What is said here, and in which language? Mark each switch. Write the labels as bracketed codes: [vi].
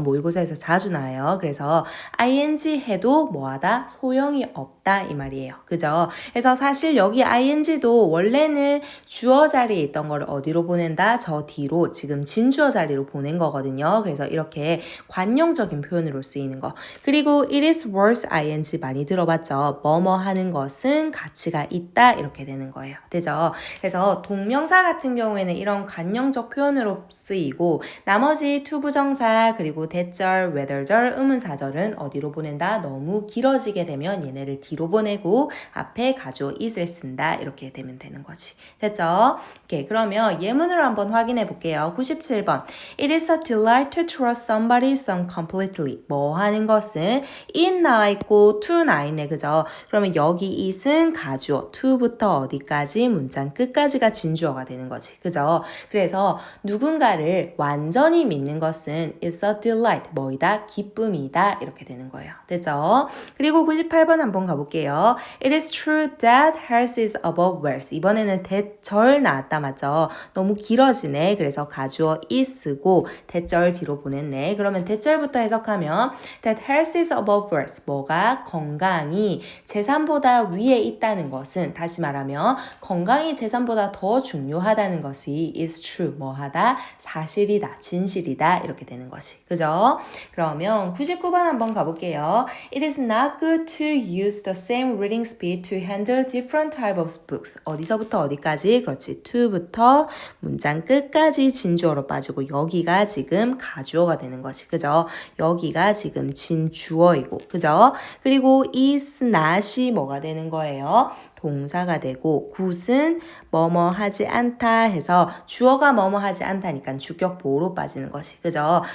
[ko] 모의고사에서 자주 나와요. 그래서 ing 해도 뭐하다? 소용이 없다 이 말이에요. 그죠? 그래서 사실 여기 ing도 원래는 주어 자리에 있던 걸 어디로 보낸다? 저 뒤로 지금 진주어 자리로 보낸 거거든요. 그래서 이렇게 관용적인 표현으로 쓰이는 거. 그리고 [en] it is worth ing [ko] 많이 들어봤죠? 뭐뭐 하는 것은 가치가 있다 이렇게 되는 거예요. 되죠? 그래서 동명사 같은 경우에는 이런 관용적 표현으로 쓰이고, 나머지 투부정사 그리고 대절, whether절, 의문사절은 어디로 보낸다? 너무 길어지게 되면 얘네를 뒤로 보내고 앞에 가주어 it을 쓴다. 이렇게 되면 되는 거지. 됐죠? 오케이, 그러면 예문으로 한번 확인해 볼게요. 97번. [en] It is a delight to trust somebody so completely. [ko] 뭐 하는 것은 it 나와 있고 to 나와 있네. 그죠? 그러면 여기 it은 가주어, to부터 어디까지? 문장 끝까지가 진주어가 되는 거지. 그죠? 그래서 누군가를 완전히 믿는 것은 [en] it's a delight. [ko] 뭐이다? 기쁨이다. 이렇게 되는 거예요. 됐죠? 그리고 98번 한번 가볼게요. [en] It is true that health is above wealth. [ko] 이번에는 대절 나왔다, 맞죠? 너무 길어지네. 그래서 가주어 is 쓰고 대절 뒤로 보냈네. 그러면 대절부터 해석하면 [en] that health is above wealth. [ko] 뭐가? 건강이 재산보다 위에 있다는 것은, 다시 말하면 건강이 재산보다 더 중요하다는 것이 [en] is true. [ko] 뭐하다? 사실이다. 진실이다. 이렇게 되는 것이. 그죠? 그러면 99번 한번 가볼게요. [en] It is not good to use the same reading speed to handle different type of books. [ko] 어디서부터 어디까지? 그렇지. to부터 문장 끝까지 진주어로 빠지고 여기가 지금 가주어가 되는 것이. 그죠? 여기가 지금 진주어이고. 그죠? 그리고 is not이 뭐가 되는 거예요? 동사가 되고 굿은 뭐뭐 하지 않다 해서 주어가 뭐뭐 하지 않다니까 주격 보호로 빠지는 것이. 그죠?